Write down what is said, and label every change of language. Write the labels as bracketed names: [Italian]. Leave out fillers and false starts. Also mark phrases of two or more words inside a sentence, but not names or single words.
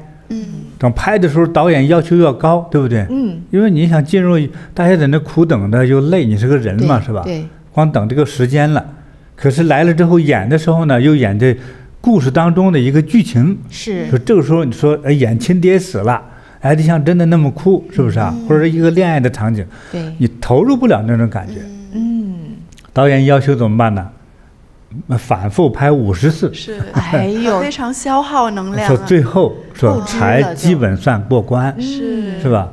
[Chinese] 等拍的時候，導演要求要高，對不對？因為你想進入，大家在那苦等的又累，你是個人嘛，是吧？對，光等這個時間了。可是來了之後演的時候呢，又演這故事當中的一個劇情，是。說這個時候你說，演親爹死了，得像真的那麼哭，是不是啊？或者一個戀愛的場景，對，你投入不了那種感覺。 導演要求怎麼辦呢？反覆拍50次，是，哎呦，非常消耗能量、啊。說最後說才基本算過關，是吧？